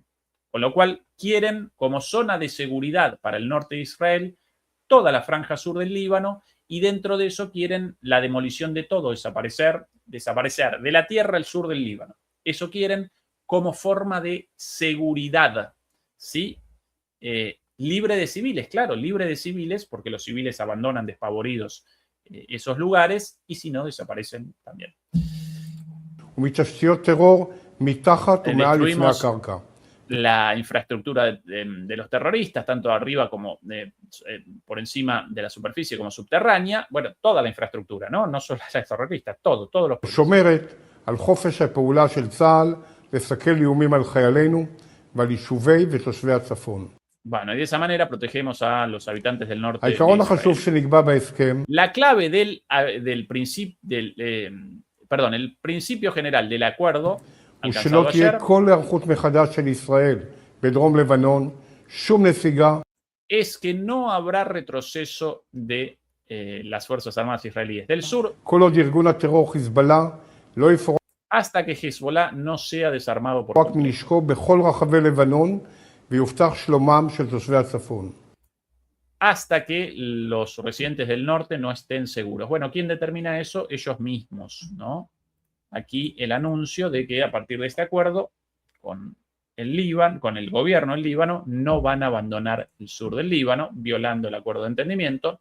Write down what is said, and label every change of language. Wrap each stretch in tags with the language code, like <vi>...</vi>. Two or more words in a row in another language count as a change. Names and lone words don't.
<es>Con lo cual quieren como zona de seguridad para el norte de Israel toda la franja sur del Líbano, y dentro de eso quieren la demolición de todo, desaparecer de la tierra al sur del Líbano. Eso quieren como forma de seguridad, ¿sí? Libre de civiles, claro, libre de civiles, porque los civiles abandonan despavoridos esos lugares, y si no, desaparecen también.</es> <he>ומתשתיות טרור מתחת ומעל לפני הקרקע.</he> <es>La infraestructura de los terroristas, tanto arriba como por encima de la superficie como subterránea. Bueno, toda la infraestructura, ¿no? solo las terroristas, todos los...</es> <he>שומרת על חופש הפעולה של צה"ל לסכל איומים על חיילינו ועל יישובי ותושבי הצפון.</he> <es>Bueno, y de esa manera protegemos a los habitantes del norte de</es> <he>העיקרון החשוב שנקבע בהסכם,</he> <es>la clave el principio general del acuerdo</es> <he>הוא</he> <es>alcanzado</es> <he>שלא תהיה</he> <es>ayer</es> <he>כל היערכות מחדש של ישראל בדרום לבנון, שום נסיגה,</he> <es>es que no habrá retroceso de las Fuerzas Armadas israelíes del sur</es> <he>כל עוד ארגון הטרור חיזבאללה לא יפורק</he> <es>hasta que Hezbollah no sea desarmado por completo.</es> <he>מנשקו בכל רחבי לבנון ויובטח שלומם של תושבי הצפון.</he> <es>Hasta que los residentes del norte no estén seguros. Bueno, ¿quién determina eso? Ellos mismos, ¿no? Aquí el anuncio de que a partir de este acuerdo con el Líbano, con el gobierno del Líbano, no van a abandonar el sur del Líbano, violando el acuerdo de entendimiento.</es>